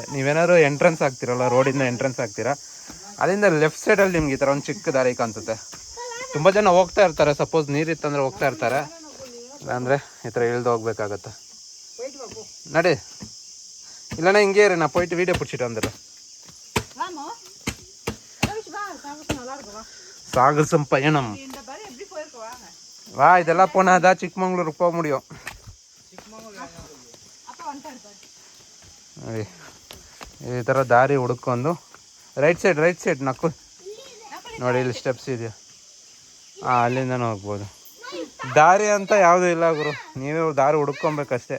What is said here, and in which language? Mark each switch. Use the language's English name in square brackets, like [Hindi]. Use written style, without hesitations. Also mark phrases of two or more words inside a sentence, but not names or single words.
[Kannada] ನೀವೇನಾದ್ರು ಎಂಟ್ರೆನ್ಸ್ ಆಗ್ತಿರಲ್ಲ, ರೋಡಿಂದ ಎಂಟ್ರೆನ್ಸ್ ಆಗ್ತೀರಾ, ಅಲ್ಲಿಂದ [English] left sideಲ್ಲಿ [Kannada] ನಿಮ್ಗೆ ಈ ಥರ ಒಂದು ಚಿಕ್ಕ ದಾರಿ ಕಾಣಿಸುತ್ತೆ. ತುಂಬ ಜನ ಹೋಗ್ತಾ ಇರ್ತಾರೆ, ಸಪೋಸ್ ನೀರಿತ್ತಂದರೆ ಹೋಗ್ತಾ ಇರ್ತಾರೆ, ಅಂದರೆ ಈ ಥರ ಇಳ್ದು ಹೋಗ್ಬೇಕಾಗತ್ತೆ. ನಡಿ, ಇಲ್ಲಣ್ಣ ಹಿಂಗೆ ರೀ, [Tamil] நா போயிட்டு வீடியோ பிடிச்சிட்டு வந்துடுறேன். சாகசம் பயணம் வா, இதெல்லாம் போனாதான் சிக்மங்களூருக்கு போக முடியும். [Kannada] ಈ ಥರ ದಾರಿ ಹುಡ್ಕೊಂಡು [English] right side [Kannada] ನಕ್ಕು ನೋಡಿ, ಇಲ್ಲಿ ಸ್ಟೆಪ್ಸ್ ಇದೆಯಾ, ಅಲ್ಲಿಂದನೂ ಹೋಗ್ಬೋದು. ದಾರಿ ಅಂತ ಯಾವುದೂ ಇಲ್ಲ ಗುರು, ನೀವೇ ದಾರಿ ಹುಡ್ಕೊಬೇಕಷ್ಟೇ.